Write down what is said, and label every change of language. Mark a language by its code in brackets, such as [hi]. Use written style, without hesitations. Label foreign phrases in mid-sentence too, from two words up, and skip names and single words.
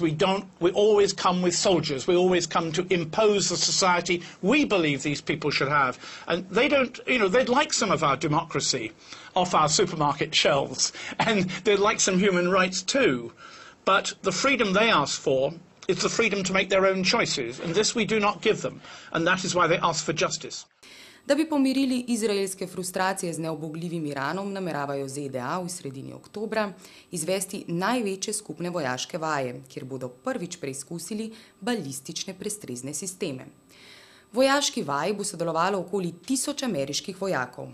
[en] We always come with soldiers. We always come to impose the society we believe these people should have. And they don't, they'd like some of our democracy off our supermarket shelves. And they'd like some human rights too. But the freedom they ask for is the freedom to make their own choices. And this we do not give them. And that is why they ask for justice. [sl] Da bi pomirili izraelske frustracije z neobogljivim Iranom, nameravajo ZDA v sredini oktobra izvesti največje skupne vojaške vaje, kjer bodo prvič preizkusili balistične prestrezne sisteme. V vojaški vaji bo sodelovalo okoli 1000 ameriških vojakov.